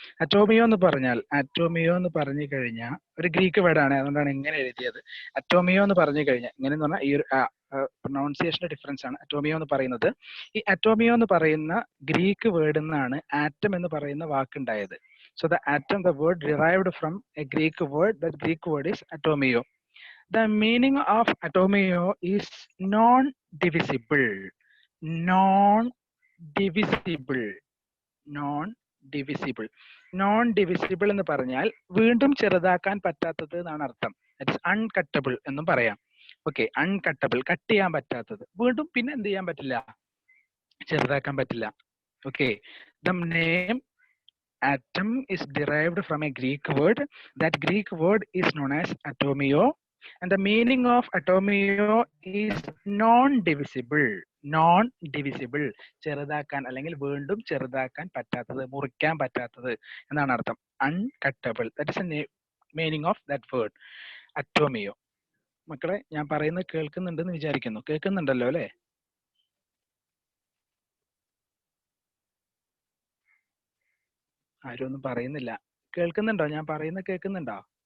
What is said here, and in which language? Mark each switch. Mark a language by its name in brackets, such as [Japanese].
[Malayalam] അറ്റോമിയോ എന്ന് പറഞ്ഞു കഴിഞ്ഞാൽ ഒരു ഗ്രീക്ക് വേർഡ് ആണ്. അതുകൊണ്ടാണ് ഇങ്ങനെ എഴുതിയത്. അറ്റോമിയോ എന്ന് പറഞ്ഞു കഴിഞ്ഞാൽ ഇങ്ങനെ എന്ന് പറഞ്ഞാൽ ഈ ഒരു പ്രൊനൗൺസിയേഷന്റെ ഡിഫറൻസ് ആണ് അറ്റോമിയോ എന്ന് പറയുന്നത്. ഈ അറ്റോമിയോ എന്ന് പറയുന്ന ഗ്രീക്ക് വേർഡ് നിന്നാണ് ആറ്റം എന്ന് പറയുന്ന വാക്കുണ്ടായത്. [English] So the atom, the word derived from a Greek word. That Greek word is atomio. The meaning of atomio is non-divisible. Non-divisible. Non-divisible. [Malayalam] Non-divisible എന്ന് പറഞ്ഞാൽ വീണ്ടും ചെറുതാക്കാൻ പറ്റാത്തത് എന്നാണ് അർത്ഥം. [English] That is uncuttable [Malayalam] എന്നും പറയാം. ഓക്കെ, അൺകട്ടബിൾ, കട്ട് ചെയ്യാൻ പറ്റാത്തത്. വീണ്ടും പിന്നെ എന്ത് ചെയ്യാൻ പറ്റില്ല? ചെറുതാക്കാൻ പറ്റില്ല. [English] Okay, the name atom is derived from a Greek word. That Greek word is known as atomio, and the meaning of atomio is non-divisible. [Malayalam] Non-divisible, ചെറുതാക്കാൻ അല്ലെങ്കിൽ വീണ്ടും ചെറുതാക്കാൻ പറ്റാത്തത്, മുറിക്കാൻ പറ്റാത്തത് എന്നാണ് അർത്ഥം. [English] Uncuttable, that is the meaning of that word atomio. [Malayalam] മക്കളെ, ഞാൻ പറയുന്നത് കേൾക്കുന്നുണ്ടെന്ന് വിചാരിക്കുന്നു. കേൾക്കുന്നുണ്ടല്ലോ അല്ലേ? ആരും ഒന്നും പറയുന്നില്ല. കേൾക്കുന്നുണ്ടോ? ഞാൻ പറയുന്നത് കേൾക്കുന്നുണ്ടോ?